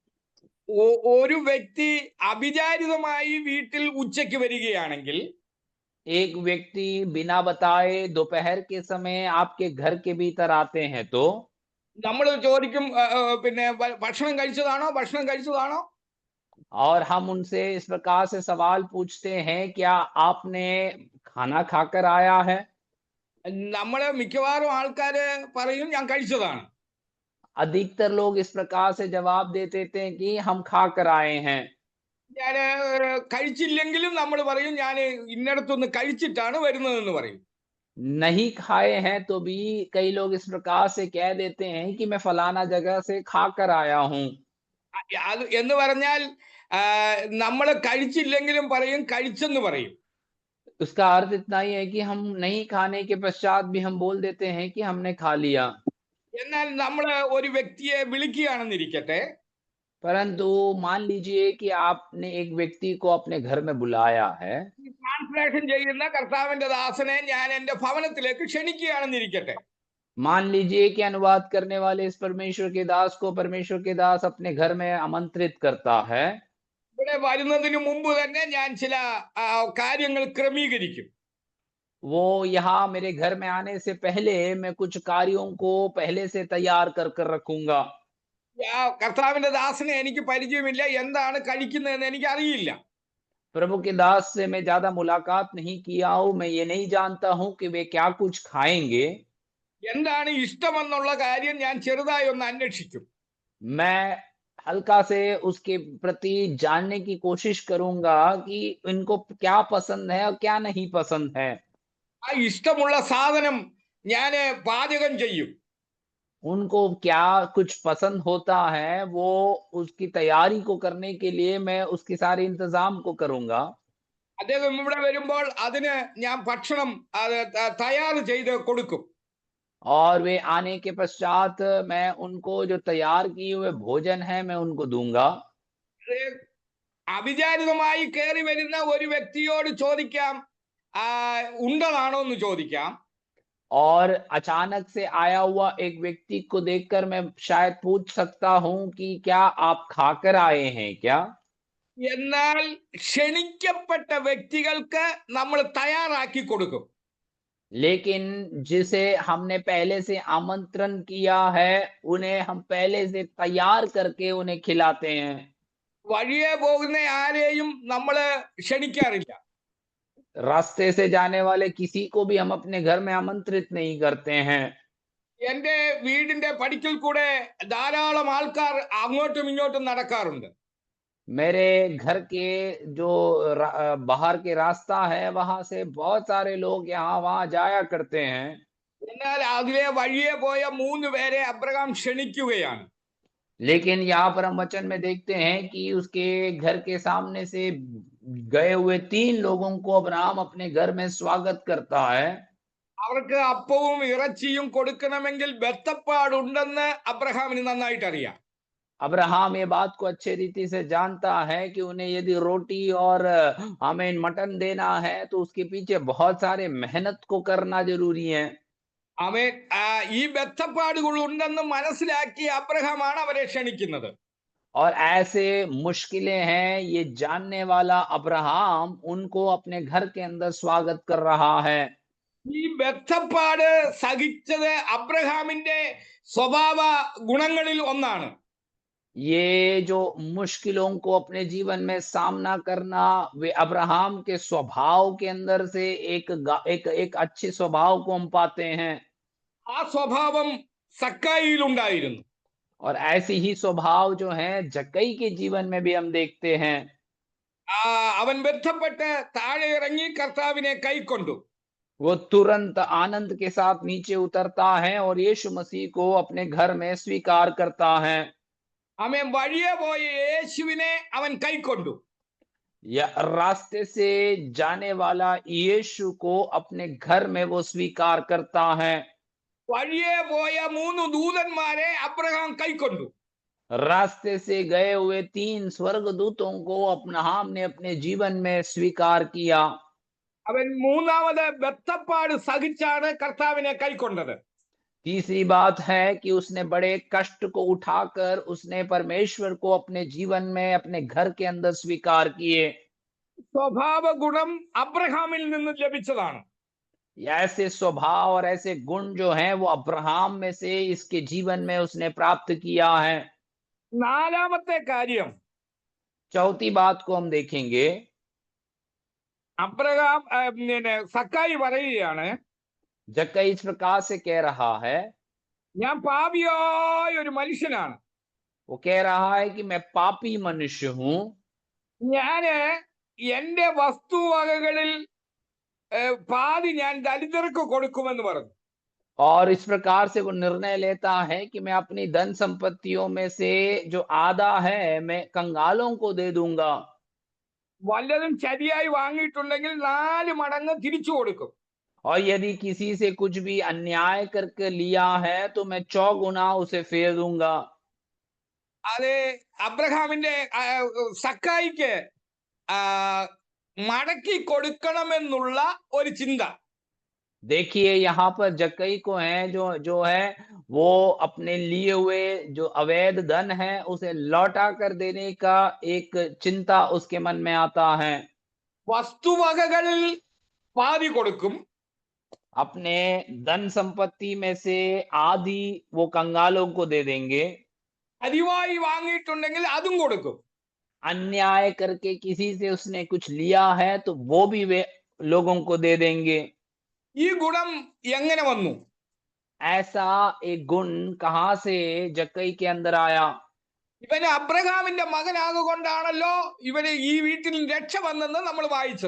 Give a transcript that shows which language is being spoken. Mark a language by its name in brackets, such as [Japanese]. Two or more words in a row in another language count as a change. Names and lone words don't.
[Malayalam] ഒരു വ്യക്തി അവിചാരിതമായി വീട്ടിൽ ഉച്ചയ്ക്ക് വരികയാണെങ്കിൽ [Hindi] एक व्यक्ति बिना बताए दोपहर के समय आपके घर के भीतर आते हैं तो [Malayalam] നമ്മൾ ചോദിക്കും പിന്നെ ഭക്ഷണം കഴിച്ചതാണോ, ഭക്ഷണം കഴിച്ചതാണോ? [Hindi] और हम उनसे इस प्रकार से सवाल पूछते हैं, क्या आपने खाना खाकर आया है? [Malayalam] നമ്മള് മിക്കവാറും ആൾക്കാര് പറയും ഞാൻ കഴിച്ചതാണ്. [Hindi] अधिकतर लोग इस प्रकार से जवाब दे देते हैं कि हम खाकर आए हैं। [Malayalam] ഞാന് കഴിച്ചില്ലെങ്കിലും നമ്മൾ പറയും ഞാൻ ഇന്നടത്തുനിന്ന് കഴിച്ചിട്ടാണ് വരുന്നതെന്ന് പറയും. [Hindi] नहीं खाए हैं तो भी कई लोग इस प्रकार से कह देते हैं कि मैं फलाना जगह से खाकर आया हूँ। [Malayalam] അത് എന്ന് പറഞ്ഞാൽ നമ്മള് കഴിച്ചില്ലെങ്കിലും പറയും കഴിച്ചെന്ന് പറയും. [Hindi] उसका अर्थ इतना ही है कि हम नहीं खाने के पश्चात भी हम बोल देते हैं कि हमने खा लिया। [Malayalam] എന്നാൽ നമ്മള് ഒരു വ്യക്തിയെ വിളിക്കുകയാണെന്നിരിക്കട്ടെ. [Hindi] परंतु मान लीजिए कि आपने एक व्यक्ति को अपने घर में बुलाया है। [Malayalam] ട്രാൻസ്ലേഷൻ ചെയ്യുന്ന കർത്താവിന്റെ ദാസനെ ഞാൻ എന്റെ ഭവനത്തിലേക്ക് ക്ഷണിക്കുകയാണെന്നിരിക്കട്ടെ. [Hindi] मान लीजिए कि अनुवाद करने वाले इस परमेश्वर के दास को परमेश्वर के दास अपने घर में आमंत्रित करता है। [Malayalam] ഇവിടെ വരുന്നതിന് മുമ്പ് തന്നെ ഞാൻ ചില കാര്യങ്ങൾ ക്രമീകരിക്കും. [Hindi] वो यहाँ मेरे घर में आने से पहले मैं कुछ कार्यों को पहले से तैयार कर रखूँगा। [Malayalam] കർത്താവിന്റെ ദാസനെ എനിക്ക് പരിചയമില്ല, എന്താണ് കഴിക്കുന്നതെന്ന് എനിക്ക് അറിയില്ല. [Hindi] प्रभु के दास से मैं ज़्यादा मुलाकात नहीं किया हूँ, मैं ये नहीं जानता हूँ कि वे क्या कुछ खाएँगे। [Malayalam] എന്താണ് ഇഷ്ടമെന്നുള്ള കാര്യം ഞാൻ ചെറുതായി ഒന്ന് അന്വേഷിക്കും. [Hindi] मैं हल्का से उसके प्रति जानने की कोशिश करूँगा कि इनको क्या पसंद है और क्या नहीं पसंद है। [Malayalam] ആ ഇഷ്ടമുള്ള സാധനം ഞാന് പാചകം ചെയ്യും. [Hindi] उनको क्या कुछ पसंद होता है, वो उसकी तैयारी को करने के लिए मैं उसके सारे इंतज़ाम को करूँगा। [Malayalam] അദ്ദേഹം ഇവിടെ വരുമ്പോൾ അതിന് ഞാൻ ഭക്ഷണം തയ്യാർ ചെയ്ത് കൊടുക്കും. [Hindi] और वे आने के पश्चात मैं उनको जो तैयार किए हुए भोजन है, मैं उनको दूँगा। [Malayalam] അത് അവിചാരിതമായി കയറി വരുന്ന ഒരു വ്യക്തിയോട് ചോദിക്കാം, ഉണ്ടതാണോ എന്ന് ചോദിക്കാം. [Hindi] और अचानक से आया हुआ एक व्यक्ति को देखकर मैं शायद पूछ सकता हूँ कि क्या आप खाकर आए हैं क्या? [Malayalam] എന്നാൽ ക്ഷണിക്കപ്പെട്ട വ്യക്തികൾക്ക് നമ്മൾ തയ്യാറാക്കി കൊടുക്കും. [Hindi] लेकिन जिसे हमने पहले से आमंत्रण किया है, उन्हें हम पहले से तैयार करके उन्हें खिलाते हैं। [Malayalam] വഴിയെ പോകുന്ന ആരെയും നമ്മള് ക്ഷണിക്കാറില്ല. [Hindi] रास्ते से जाने वाले किसी को भी हम अपने घर में आमंत्रित नहीं करते हैं। [Malayalam] എന്റെ വീടിന്റെ പടിക്കൽ കൂടെ ധാരാളം ആൾക്കാർ അങ്ങോട്ടും ഇങ്ങോട്ടും നടക്കാറുണ്ട്. [Hindi] मेरे घर के जो बाहर के रास्ता है, वहाँ से बहुत सारे लोग यहाँ-वहाँ जाया करते हैं। [Malayalam] എന്നാൽ അതിലെ വഴിയെ പോയ 3 പേരെ അബ്രഹാം ക്ഷണിക്കുകയാണ്. [Hindi] लेकिन यहाँ पर हम वचन में देखते हैं कि उसके घर के सामने से गए हुए 3 लोगों को अब्राहम अपने घर में स्वागत करता है। [Malayalam] അവർക്ക് അപ്പവും ഇറച്ചിയും കൊടുക്കണമെങ്കിൽ ബദ്ധപ്പാടുണ്ടെന്ന് അബ്രഹാമിന് നന്നായിട്ട് അറിയാം. [Hindi] अब्राहम ये बात को अच्छे रीति से जानता है कि उन्हें यदि रोटी और हमें मटन देना है तो उसके पीछे बहुत सारे मेहनत को करना ज़रूरी है। [Malayalam] അവൻ ഈ ബദ്ധപ്പാടുകൾ ഉണ്ടെന്ന് മനസ്സിലാക്കി അബ്രഹാമാണ് അവരെ ക്ഷണിക്കുന്നത്. [Hindi] और ऐसे मुश्किलें हैं, ये जानने वाला अब्राहम उनको अपने घर के अंदर स्वागत कर रहा है। [Malayalam] ഈ ബദ്ധപ്പാട് സഹിച്ചത് അബ്രഹാമിന്റെ സ്വഭാവ ഗുണങ്ങളിൽ ഒന്നാണ്. [Hindi] ये जो मुश्किलों को अपने जीवन में सामना करना, वे अब्राहम के स्वभाव के अंदर से एक अच्छे स्वभाव को हम पाते हैं। [Malayalam] ആ സ്വഭാവം സക്കായിയിൽ ഉണ്ടായിരുന്നു. [Hindi] और ऐसी ही स्वभाव जो है जक्कई के जीवन में भी हम देखते हैं। [Malayalam] അവൻ ബന്ധപ്പെട്ട് താഴെ ഇറങ്ങി കർത്താവിനെ കൈക്കൊണ്ടു. [Hindi] वो तुरंत आनंद के साथ नीचे उतरता है और यीशु मसीह को अपने घर में स्वीकार करता है। [Malayalam] അവൻ വഴിയെ പോയ യേശുവിനെ അവൻ കൈക്കൊണ്ടു. [Hindi] या रास्ते से जाने वाला यीशु को अपने घर में वो स्वीकार करता है। [Malayalam] വഴിയെ പോയ 3 ദൂതന്മാരെ അബ്രഹാം കൈക്കൊണ്ടു. [Hindi] रास्ते से गए हुए 3 स्वर्गदूतों को अब्राहम ने अपने जीवन में स्वीकार किया। [Malayalam] അവൻ മൂന്നാമത് ബദ്ധപ്പാട് സഹിച്ചാണ് കർത്താവിനെ കൈക്കൊണ്ടത്. [Hindi] तीसरी बात है कि उसने बड़े कष्ट को उठाकर उसने परमेश्वर को अपने जीवन में अपने घर के अंदर स्वीकार किए। [Malayalam] സ്വഭാവ ഗുണം അബ്രഹാമിൽ നിന്ന് ലഭിച്ചതാണ്. [Hindi] ऐसे स्वभाव और ऐसे गुण जो हैं वो अब्राहम में से इसके जीवन में उसने प्राप्त किया है। [Malayalam] നാലാമത്തെ കാര്യം, [Hindi] चौथी बात को हम देखेंगे। [Malayalam] അബ്രഹാം സക്കായി പറയുകയാണ്, [Hindi] जक्कई इस प्रकार से कह रहा है, [Malayalam] ഞാൻ പാപിയായ ഒരു മനുഷ്യനാണ്. [Hindi] वो कह रहा है कि मैं पापी मनुष्य हूं। [Malayalam] ഞാന് എന്റെ വസ്തുവകകളിൽ പാതി ഞാൻ ദരിദ്രർക്ക് കൊടുക്കുമെന്ന് പറഞ്ഞു. [Hindi] और इस प्रकार से वो निर्णय लेता है कि मैं अपनी धन संपत्तियों में से जो आधा है मैं कंगालों को दे दूंगा। [Malayalam] വല്ലതും ശരിയായി വാങ്ങിയിട്ടുണ്ടെങ്കിൽ 4 മടങ്ങ് തിരിച്ചു കൊടുക്കും. [Hindi] और यदि किसी से कुछ भी अन्याय करके लिया है तो मैं चौगुना उसे फेर दूंगा। [Malayalam] അത് അബ്രഹാമിന്റെ സക്കായിക്ക് മടക്കി കൊടുക്കണമെന്നുള്ള ഒരു ചിന്ത. [Hindi] देखिए यहाँ पर जक्कई को है जो है वो अपने लिए हुए जो अवैध धन है उसे लौटा कर देने का एक चिंता उसके मन में आता है। [Malayalam] വസ്തുവകകളിൽ പാതി കൊടുക്കും, [Hindi] अपने धन संपत्ति में से आधी वो कंगालों को दे देंगे। [Malayalam] പതിവായി വാങ്ങിയിട്ടുണ്ടെങ്കിൽ അതും കൊടുക്കും. [Hindi] अन्याय करके किसी से उसने कुछ लिया है तो वो भी वे लोगों को दे देंगे। [Malayalam] ഈ ഗുണം എങ്ങനെ വന്നു? [Hindi] ऐसा एक गुण कहां से जक्कई के अंदर आया? [Malayalam] ഇവന് അബ്രഹാമിന്റെ മകനാകൊണ്ടാണല്ലോ ഇവന് ഈ വീട്ടിൽ രക്ഷ വന്നെന്ന് നമ്മൾ വായിച്ചത്.